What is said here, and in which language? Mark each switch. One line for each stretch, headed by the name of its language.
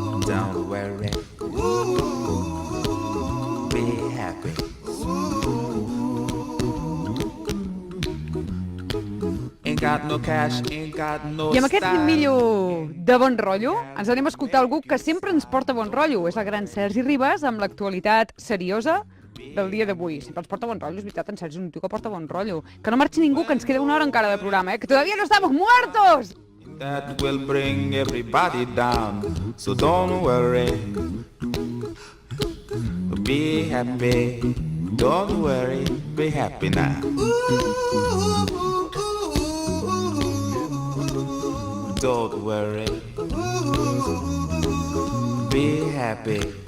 English: Don't worry. Be happy. Ain't got no cash, ain't got no
Catalan: I amb aquest millo de bon rotllo ens anem a escoltar algú que sempre ens porta bon rotllo. És el gran Sergi Ribas amb l'actualitat seriosa del dia d'avui. Sempre ens porta bon rotllo, és veritat, en Sergi és un tio que porta bon rotllo. Que no marxi ningú, que ens queda una hora encara de programa,
Spanish: que todavía no estamos muertos!
English: That will bring everybody down, so don't worry. Be happy, don't worry, be happy now. Don't worry, be happy.